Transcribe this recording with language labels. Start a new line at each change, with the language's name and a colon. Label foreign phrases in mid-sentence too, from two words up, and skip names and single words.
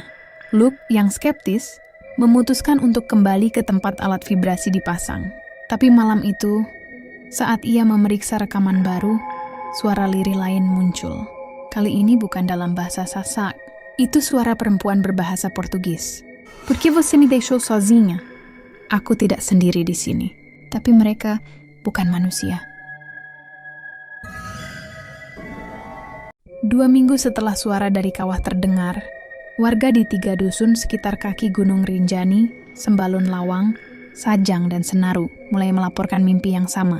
Indonesian: Luc yang skeptis memutuskan untuk kembali ke tempat alat vibrasi dipasang. Tapi malam itu, saat ia memeriksa rekaman baru, suara lirih lain muncul. Kali ini bukan dalam bahasa Sasak. Itu suara perempuan berbahasa Portugis.
Portuguese: "Por que você me deixou sozinha?"
Indonesian: Aku tidak sendiri di sini. Tapi mereka bukan manusia. 2 minggu setelah suara dari kawah terdengar, warga di 3 dusun sekitar kaki Gunung Rinjani, Sembalun Lawang, Sajang, dan Senaru mulai melaporkan mimpi yang sama.